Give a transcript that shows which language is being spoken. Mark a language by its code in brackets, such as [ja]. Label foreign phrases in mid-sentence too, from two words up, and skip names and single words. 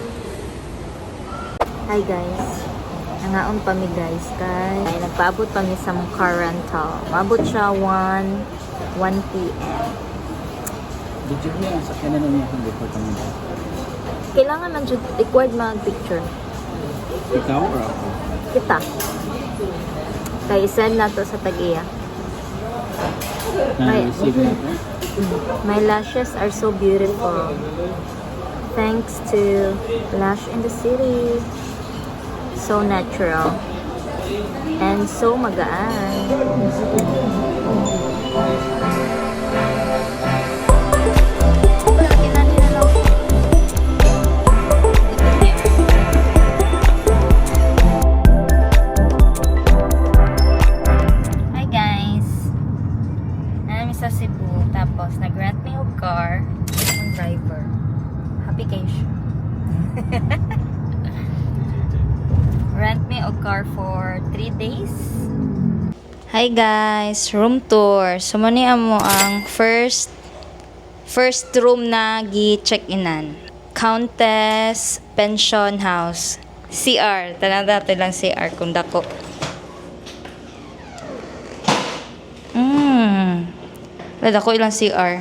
[en] Hi guys. [ceb] Nangaon pa mi guys kay nagpaabot pa mi sa [en] car rental. [ceb] Maabot siya 1 p.m. Video niya sa kanan niya kung before kami. Kailangan man jud required mag-picture. Ikaw or ako? Kita. Kay send na to sa tag-iya. Na-receive na ito? [en] My lashes are so beautiful. Thanks to Lash in the City. So natural. And so magaan. Hi guys. [ceb] Namin sa Cebu. Tapos nag-rent me og car. Ang driver. [en] Happy vacation. Rent me og car for 3 days. Hi guys, room tour. [ceb] So mani amo ang [en] first room [ceb] na gi-check-inan. Countess Pension House. CR, tanada to lang CR kung dako. Dako ilang CR.